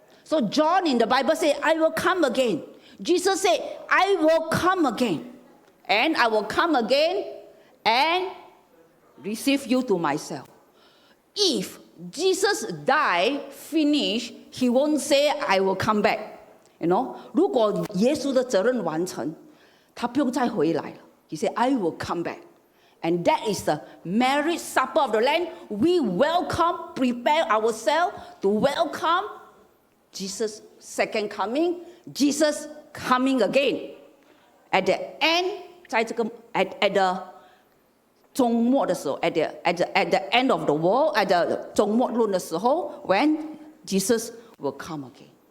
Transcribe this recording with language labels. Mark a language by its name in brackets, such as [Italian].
[English] So John in the Bible says, I will come again. Jesus said, I will come again. And I will come again and receive you to myself. If Jesus died, finished, he won't say, I will come back. You know, [Chinese] 如果耶稣的责任完成，他不用再回来了。 [English] He said, I will come back. And that is the marriage supper of the Lamb. We welcome, prepare ourselves to welcome Jesus' second coming, Jesus coming again. At the end, [Chinese] 在这个 [English] at the [Chinese] 终末的时候 [English] at the end of the world, at the [Chinese] 终末论的时候 [English] when Jesus will come again.